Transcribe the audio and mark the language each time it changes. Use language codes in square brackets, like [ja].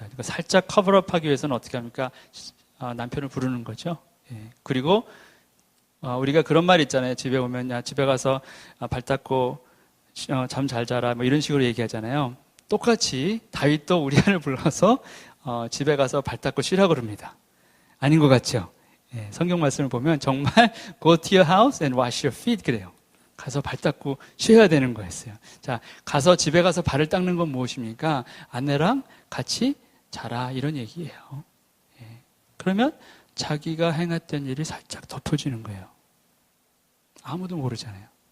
[ko] 그러니까 살짝 커버업하기 위해서는 어떻게 합니까? 남편을 부르는 거죠. 예. 그리고 우리가 그런 말 있잖아요. 집에 오면 야 집에 가서 발 닦고 잠 잘 자라 뭐 이런 식으로 얘기하잖아요. 똑같이 다윗도 우리아를 불러서 집에 가서 발 닦고 쉬라고 그럽니다. 아닌 것 같죠? 예, 성경 말씀을 보면 정말 [en] go to your house and wash your feet [ko] 그래요. 가서 발 닦고 쉬어야 되는 거였어요. 자, 가서 집에 가서 발을 닦는 건 무엇입니까? 아내랑 같이 자라 이런 얘기예요. 예, 그러면 자기가 행했던 일이 살짝 덮어지는 거예요. 아무도 모르잖아요.